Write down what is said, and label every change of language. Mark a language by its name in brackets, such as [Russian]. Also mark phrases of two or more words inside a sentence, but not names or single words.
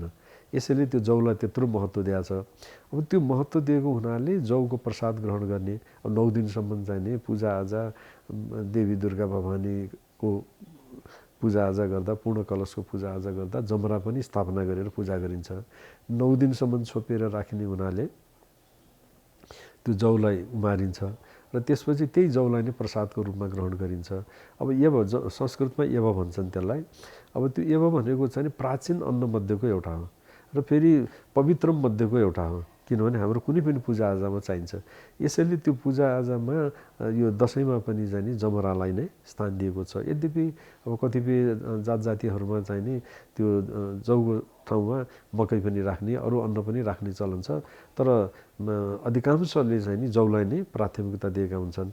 [Nepali] यसैले त्यो जौलाई त्यत्रो महत्त्व दिएको छ। अब त्यो महत्त्व दिएको हुनाले जौको प्रसाद ग्रहण गर्ने, अब 9 दिनसम्म चाहिने पूजाआजा देवी दुर्गा भवानीको पूजाआजा गर्दा, पूर्ण कलशको पूजाआजा गर्दा जमरा पनि स्थापना गरेर पूजा गरिन्छ। 9 दिनसम्म छोपेर राखिने हुनाले त्यो जौलाई उमारिन्छ र त्यसपछि त्यही जौलाई नै प्रसादको रूपमा ग्रहण गरिन्छ। अब एव संस्कृतमा एव भन्छन् त्यसलाई। अब त्यो एव भनेको चाहिँ प्राचीन अन्न मध्येको एउटा हो र फेरि पवित्रम मध्येको एउटा हो, किनभने हाम्रो कुनै पनि पूजाआजामा चाहिन्छ। यसैले त्यो पूजाआजामा यो दसैँमा पनि चाहिँ नि जमरालाई नै स्थान दिएको छ। यद्यपि अब कतिपय जात जातिहरूमा चाहिँ नि त्यो जौको ठाउँमा मकै पनि राख्ने, अरू अन्न पनि राख्ने चलन छ, तर अधिकांशले चाहिँ नि जौलाई नै प्राथमिकता दिएका हुन्छन्।